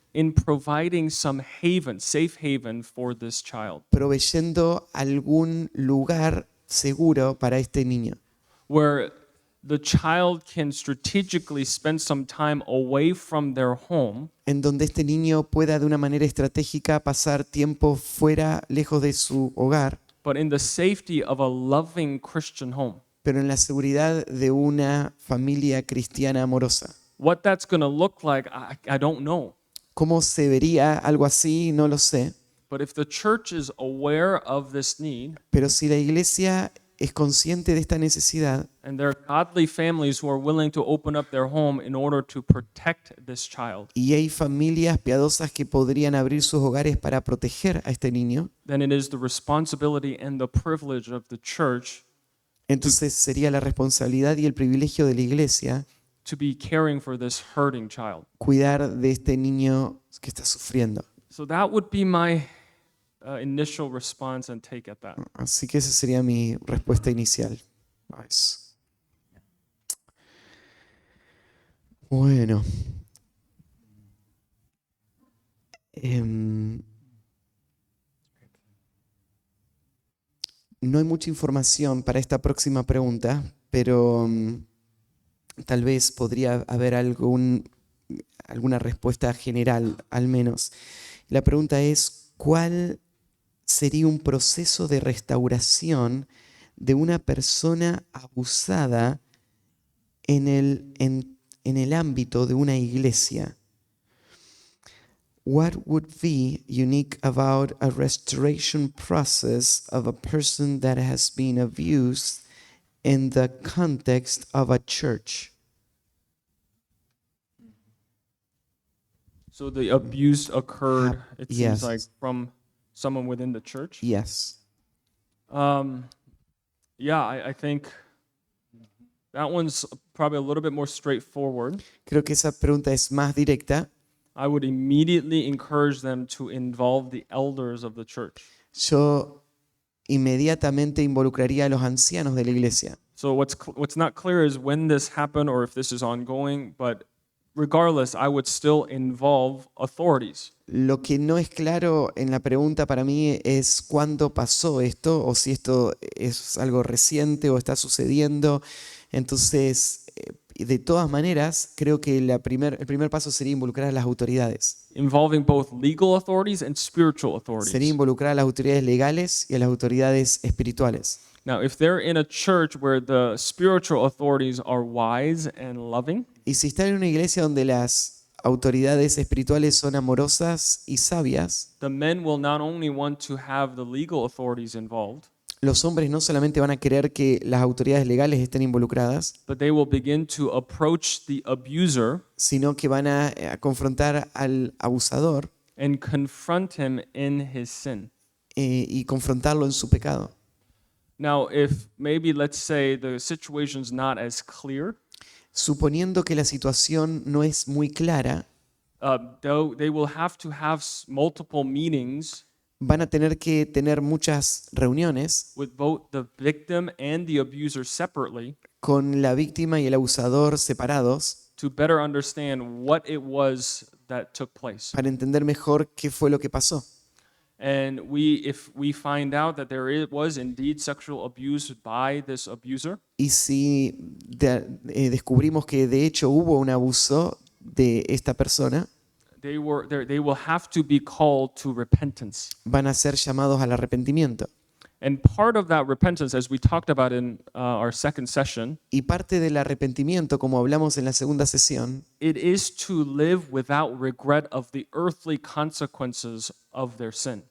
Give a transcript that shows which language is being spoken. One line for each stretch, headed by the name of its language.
English: in providing some haven, safe haven for this child,
Spanish: proveyendo algún lugar seguro para este niño,
English: where the child can strategically spend some time away from their home
Spanish: en donde este niño pueda de una manera estratégica pasar tiempo fuera, lejos de su hogar,
English: but in the safety of a loving Christian home.
Spanish: pero en la seguridad de una familia cristiana amorosa.
English: What that's going to look like, I don't know.
Spanish: ¿Cómo se vería algo así? No lo sé.
English: But if the church is aware of this need,
Spanish: Pero si la iglesia es consciente de esta necesidad
English: and there are godly families who are willing to open up their home in order to protect this child,
Spanish: y hay familias piadosas que podrían abrir sus hogares para proteger a este niño,
English: then it is the responsibility and the privilege of the church
Spanish: entonces sería la responsabilidad y el privilegio de la iglesia
English: to be caring for this hurting child.
Spanish: cuidar de este niño que está sufriendo.
English: So that would be my initial response and take at that.
Spanish: Así que esa sería mi respuesta inicial a eso. Bueno. No hay mucha información para esta próxima pregunta, pero tal vez podría haber alguna respuesta general, al menos. La pregunta es, ¿cuál sería un proceso de restauración de una persona abusada en el ámbito de una iglesia?
English: What would be unique about a restoration process of a person that has been abused in the context of a church? So the abuse occurred, it Yes. seems like, from someone within the church. Yes. Yeah, I think that one's probably a little bit more straightforward.
Spanish: Creo que esa pregunta es más directa.
English: I would immediately encourage them to involve the elders of the church.
Spanish: Yo inmediatamente involucraría a los ancianos de la iglesia.
English: So what's not clear is when this happened or if this is ongoing, but regardless, I would still involve authorities.
Spanish: Lo que no es claro en la pregunta para mí es cuándo pasó esto o si esto es algo reciente o está sucediendo. Entonces, de todas maneras, creo que el primer paso sería involucrar a las autoridades.
English: Involving both legal authorities and spiritual
Spanish: Sería
English: authorities.
Spanish: involucrar a las autoridades legales y a las autoridades espirituales.
English: Now, if they're in a church where the spiritual authorities are wise and loving,
Spanish: Y si están en una iglesia donde las autoridades espirituales son amorosas y sabias,
English: the men will not only want to have the legal authorities involved,
Spanish: los hombres no solamente van a querer que las autoridades legales estén involucradas,
English: but they will begin to approach the abuser
Spanish: sino que van a confrontar al abusador
English: and confront him in his sin.
Spanish: y confrontarlo en su pecado.
English: Now, if maybe let's say the situation's not as clear,
Spanish: Suponiendo que la situación no es muy clara,
English: they will have to have multiple meetings
Spanish: van a tener que tener muchas reuniones
English: with both the victim and the abuser separately
Spanish: con la víctima y el abusador separados
English: to better understand what it was that took place.
Spanish: para entender mejor qué fue lo que pasó.
English: And if we find out that was indeed sexual abuse by this abuser,
Spanish: Y si descubrimos que de hecho hubo un abuso de esta persona,
English: they will have to be called to repentance.
Spanish: van a ser llamados al arrepentimiento.
English: And part of that repentance, as we talked about in our second session,
Spanish: Y parte del arrepentimiento, como hablamos en la segunda sesión,
English: it is to live without regret of the earthly consequences of their sin.